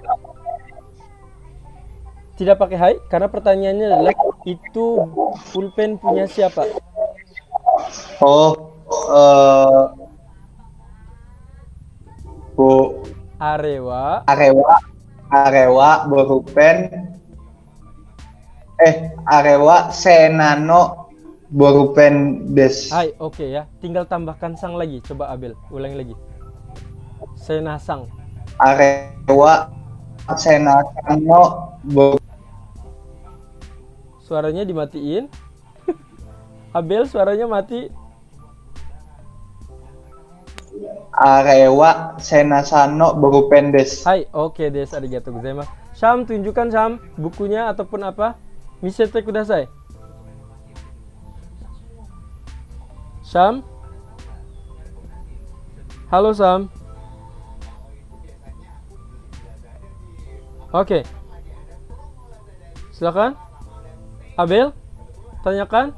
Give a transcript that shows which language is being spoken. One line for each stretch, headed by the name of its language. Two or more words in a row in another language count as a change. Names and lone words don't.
Indonesian: Tidak pakai hai karena pertanyaannya adalah itu pulpen punya siapa? Oh, Bu
Japanese: Arewa ボールペン。あれはせなのボールペンです. Hai,
Indonesian: oke ya. Tinggal tambahkan sang lagi. Coba Abel, ulangi lagi. Senasang.
Japanese: あれはせなの
Indonesian: Suaranya dimatiin. Abel, suaranya mati.
Japanese: あれはせなさのボールペンです. Hai, オーケーです、ありがとうございます.
Indonesian: Syam, tunjukkan Syam bukunya ataupun apa.
Japanese: みせてください.
Indonesian: Syam. Halo Syam. Oke. Silakan. Abel, tanyakan.